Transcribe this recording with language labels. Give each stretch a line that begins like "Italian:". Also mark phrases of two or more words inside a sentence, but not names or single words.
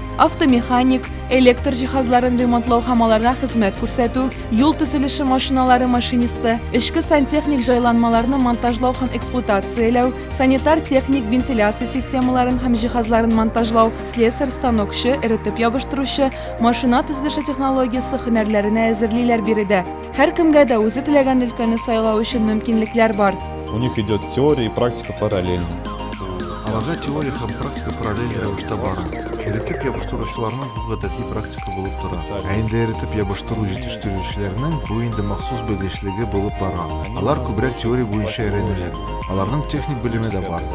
Tatar: Автомеханик, электр җиһазларын ремонтлау һәм аларга хезмәт күрсәтү, юл төзелеше машиналары машинисты, эчке сантехник җайланмаларны монтажлау һәм эксплуатацияләү, санитар техник вентиляция системаларын һәм җиһазларын монтажлау, слесарь станокчы, эретеп ябыштыручы, машина төзелеше технологиясе һөнәрләренә әзерлиләр биредә. Һәркемгә дә үзе теләгән өлкәне сайлау өчен мөмкинлекләр бар.
Russian: У них идет теория и практика параллельно.
Tatar: Аларга теория һәм практика параллель рәвештә бара. Эретеп ябыштыручыларның бу гадәти практика булып тора. Ә инде эретеп ябыштыру җитештерүчеләрнең бу инде махсус белгечлеге булып бара. Алар күбрәк теория буенча өйрәнәләр. Аларның техник белеме дә бар.